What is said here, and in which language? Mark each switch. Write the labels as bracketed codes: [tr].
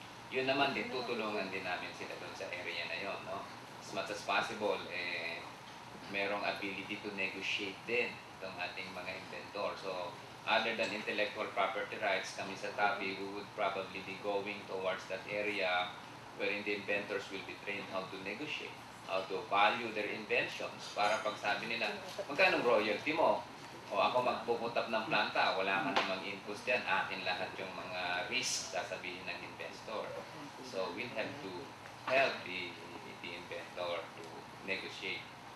[tl] Yun naman din, tutulungan din namin sila dun sa area na yun. [en] As much as possible, [tl] merong ability to negotiate din itong ating mga inventor. [en] So, other than intellectual property rights, [tl] kami sa TAPI, [en] we would probably be going towards that area wherein the inventors will be trained how to negotiate, how to value their inventions. [tl] Para pag sabi nila, magkano royalty mo? O ako magpuput up ng planta, wala ka namang inputs dyan, akin lahat yung mga risks sasabihin ng investor. [en] So we'll have to help the inventor to negotiate.